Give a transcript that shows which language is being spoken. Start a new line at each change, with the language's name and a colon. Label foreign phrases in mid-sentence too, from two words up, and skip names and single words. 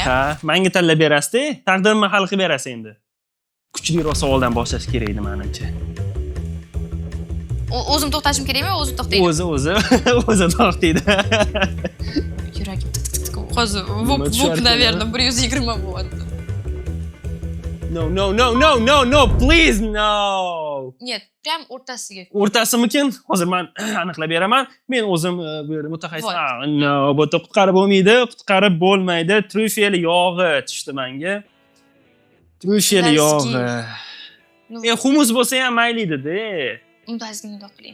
Uzbek: Ha, menga tanlab berasiz-da, taqdirimni hal qilib berasiz endi. Kuchliroq savoldan boshlash kerak edi menimcha. O'zim to'xtashim kerakmi, o'zi to'xtaydi? O'zi to'xtaydi. Yuragim hozir vup, наверное, 120 bo'ldi.
English: No, please, no.
Russian: Нет, прям o'rtasiga.
Uzbek: O'rtasimikin? Hozir men aniqlab beraman. Men o'zim bu yerda mutaxassis. No, bu yerda qutqarib bo'lmaydi, qutqarib bo'lmaydi. Trufel yog'i tushdi menga. Trufel yog'i. Humus bo'lsa ham mayli edi-da. Undazgina qiling.